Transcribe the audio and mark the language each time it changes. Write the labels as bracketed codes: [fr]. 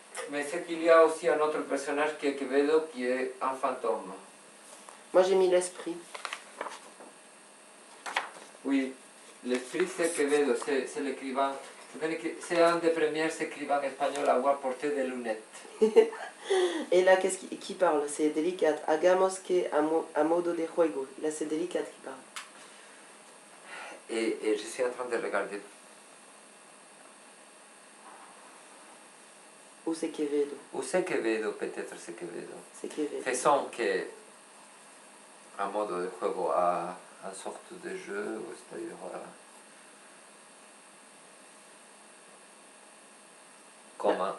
[fr] Mais c'est qu'il y a aussi un autre personnage qui est Quevedo, qui est un fantôme. Moi, j'ai mis l'esprit. Oui, l'esprit, c'est Quevedo, c'est l'écrivain C'est un des premiers écrivains espagnols à avoir porté des lunettes. Et là, qui parle? C'est Delicat. [es] Hagamos que a modo de juego. [fr] Là, c'est Delicat qui parle. Et je suis en train de regarder. Ou c'est Quevedo? Ou c'est Quevedo, peut-être c'est Quevedo. C'est Quevedo. Faisons que [es] un modo de juego [fr] a une sorte de jeu, c'est-à-dire comment.